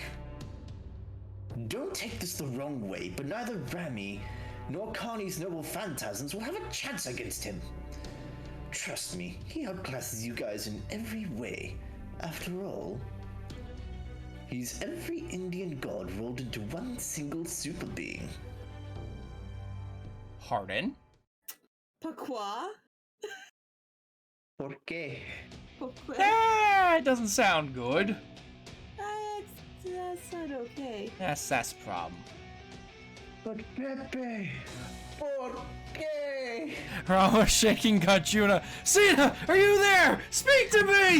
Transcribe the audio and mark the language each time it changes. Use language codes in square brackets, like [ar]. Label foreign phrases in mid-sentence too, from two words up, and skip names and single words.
[en] Don't take this the wrong way, but neither Rami nor Carney's noble phantasms will have a chance against him. Trust me, he outclasses you guys in every way. After all, he's every Indian god rolled into one single super being. Pardon? [fr] Pourquoi? [es] Por qué? [fr] Pourquoi? [en] Ah, it doesn't sound good. That's not okay. That's the problem. But Pepe, [es] por qué? [en] Rama shaking Kachuna. Sita, are you there? Speak to me!